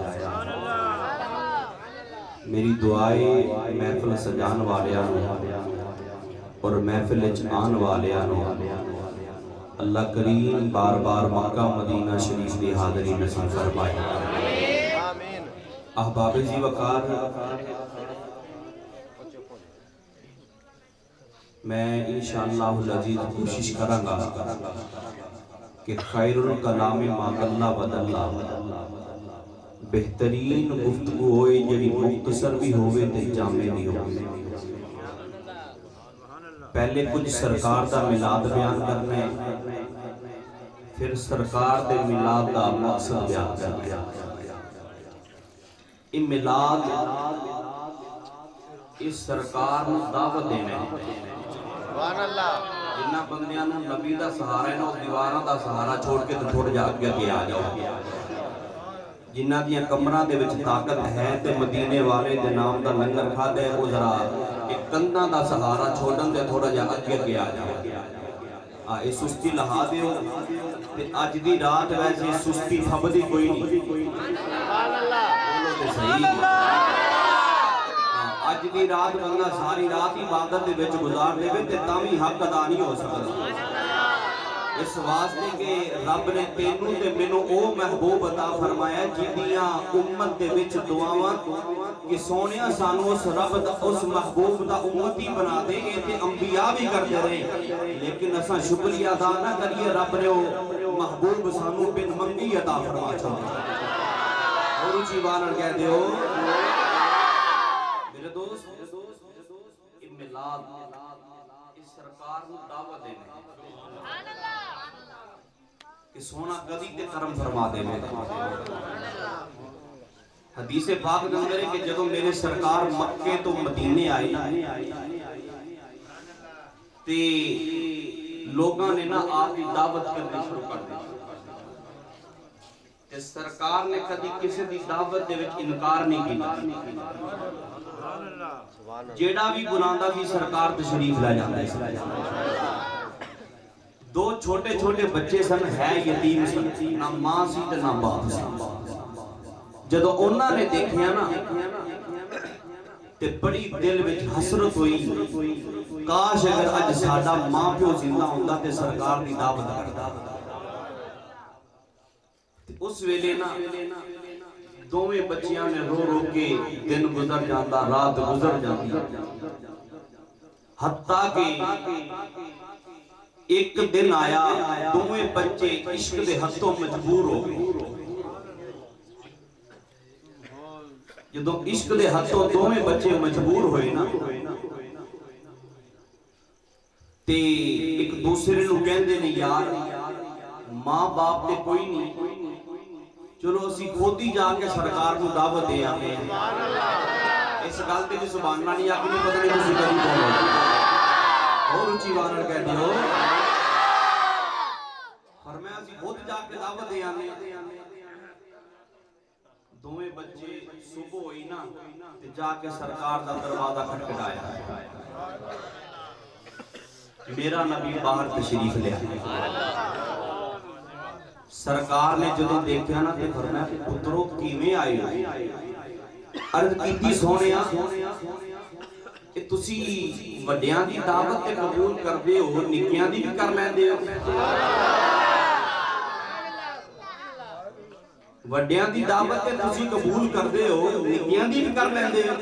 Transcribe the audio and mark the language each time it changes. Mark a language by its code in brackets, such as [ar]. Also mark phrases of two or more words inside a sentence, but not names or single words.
[pa] میری دعائے محفل سجان والیاں اور محفل آن والیاں اللہ کریم بار بار مکہ مدینہ شریف دی حاضری نصیب فرمائے۔ [ur] احباب جی وقار، میں [ar] انشاءاللہ العزیز [ur] کوشش کروں گا کہ [ar] خیر الکلام ما قل ودل، [pa] بہترین گفتگو ہوئے جڑی مختصر بھی ہوئے تے جامع بھی ہوئے۔ پہلے کچھ سرکار دا میلاد بیان کرنا ہے، پھر سرکار دے میلاد دا مقصد بیان کرنا ہے۔ یہ میلاد اس سرکار نو دعوت دینا ہے۔ جنہ بندیاں نو نبی دا سہارا ہے نا اس دیواراں دا سہارا چھوڑ کے تو تھوڑا جا کے آ جاؤ۔ جنہ دیاں کمرہ دے وچ طاقت ہے تے مدینے والے دے نام دا لنگر کھا دے وہ ذرا ایک کندھاں دا سہارا چھوڑن دے تھوڑا جا کے آ جاؤ۔ اے سستی لہا دے ہو تے اج دی رات ویسے سستی تھب دی کوئی نہیں۔ بولو تے صحیح۔ اج دی رات بندہ ساری رات عبادت دے وچ گزار دے تے تاوی حق ادا نہیں ہو سکدا۔ اس واسطے کہ رب نے تینوں تے مینوں او محبوب عطا فرمایا جدیاں امت دے وچ دعاواں کہ سونیا سانو اس رب دا اس محبوب دا امتی بنا دے اے تے انبیاء [ur] بھی کرتے رہے، [pa] لیکن اساں شکریہ ادا نہ کریے رب نے او محبوب سانو بن منگی عطا فرما چھوڑا۔ اور اونچی بانر کہہ دیو میرے دوست، میلاد اس سرکار نو دعوت دینے کہ سونا کدی تے کرم فرما دے میں۔ حدیث پاک دے اندر ہے کہ جدوں میرے سرکار مکے تو مدینے آئے تے لوگاں نے نا آپ کی دعوت کرنی شروع کر دی تے سرکار نے کدی کسی دی دعوت دے وچ انکار نہیں کیتا۔ جیڑا بھی بلاندہ بھی سرکار تشریف لے جاندہ ہے۔ دو چھوٹے چھوٹے بچے سن ہے یتیم سن، نہ ماں سی تے نہ باپ سی۔ جدو انہاں نے دیکھیا نا تے بڑی دل وچ حسرت ہوئی، کاش اگر اج ساڈا ماں پیو زندہ ہوندا تے سرکار دی دعوت کردا۔ اس ویلے نا دوویں بچیاں نے رو رو کے دن گزر جاندہ، رات گزر جاندی، حتیٰ کہ ایک دن آیا دوویں بچے عشق دے ہتھوں مجبور ہو گئے۔ جدوں عشق دے ہتھوں دوویں بچے مجبور ہوئے نا تے ایک دوسرے نو کہندے نے یار ماں باپ تے کوئی نہیں، چلو اسی خود ہی جا کے [ur] سرکار کو دعوت دے آتے ہیں۔ [pa] اس گل تے بھی [ar] سبحان اللہ [pa] نہیں آگے نہیں پتہ نہیں تسی کدی بولو اور اونچی بانر کہہ دیو فرمایا اسی خود جا کے دعوت دے آنے۔ دوویں بچے صبح ہوئی نا تے جا کے سرکار دا دروازہ کھٹکھٹایا، میرا نبی باہر تشریف لے آیا۔ سرکار نے جدوں دیکھا نا تے فرمایا پترو کیویں آئے ہو؟ عرض کیتی سونیا کہ تسی وڈیاں دی دعوت تے قبول کردے ہو، نکیاں دی بھی کر لیندے ہو؟ وڈیاں دی دعوت تے تسی قبول کردے ہو، نکیاں دی بھی کر لیندے ہو؟